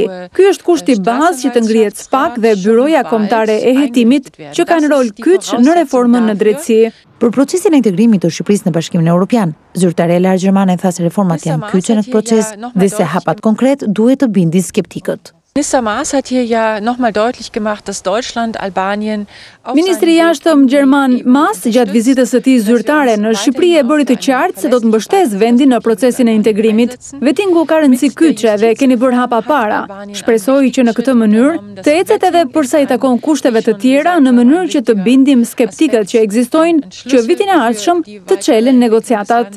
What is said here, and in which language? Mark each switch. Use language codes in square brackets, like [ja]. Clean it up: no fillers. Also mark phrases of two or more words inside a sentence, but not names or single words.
[sq] Ky është kushti bazë që të ngrihet SPAK dhe Byroja Kombëtare e Hetimit, që kanë rol kyç në reformën në drejtësi. Për procesin e integrimit të Shqipërisë në Bashkimin Evropian, zyrtarja e lartë gjermane tha se reformat janë kyçe në këtë proces dhe se hapat konkret duhet të bindin skeptikët. [de] Minister Maas hat hier ja nochmal deutlich gemacht, dass Deutschland, Albanien [sq] Ministri i jashtëm gjerman Maas gjatë vizitës së tij zyrtare në Shqipëri e bëri të qartë se do të mbështesë vendin në procesin e integrimit. Vettingu ka rëndësi kyçe dhe keni bërë hapa para. Shpresoj që në këtë mënyrë të ecet edhe përsa i takon kushteve të tjera në mënyrë që të bindim skeptikët që ekzistojnë që vitin e ardhshëm të çelen negociatat.